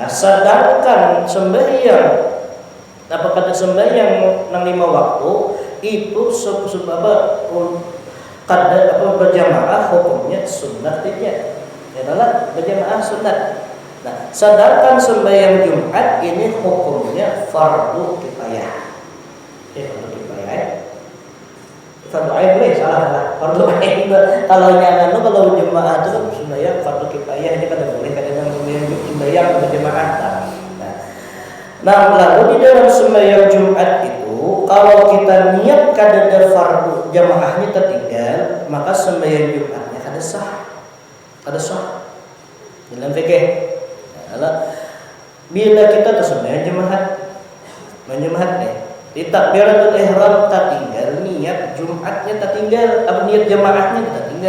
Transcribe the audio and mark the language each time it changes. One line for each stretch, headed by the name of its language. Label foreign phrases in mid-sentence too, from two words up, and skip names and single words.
Banjar: Nah, sedangkan sembahyang nang 5 waktu itu sebab berjamaah hukumnya sunnat tidak. Adalah berjamaah sunnat. Nah, sedangkan sembahyang Jumat ini hukumnya fardu kifayah. Fardu kifayah. Fardu ain boleh salah. Fardu ain kalau jemaah itu kan sembahyang fardu kifayah ini kan boleh kadang sembahyang berjemaah. Nah, lalu di dalam sembahyang Jumat itu kalau kita niat kadada fardu jamaahnya tertinggal, maka sembahyang Jumatnya kada sah. Dalam fikih bila kita tersembahyang jemaah di takbiratul ihram tertinggal, niat Jumatnya tertinggal, niat jamaahnya tertinggal.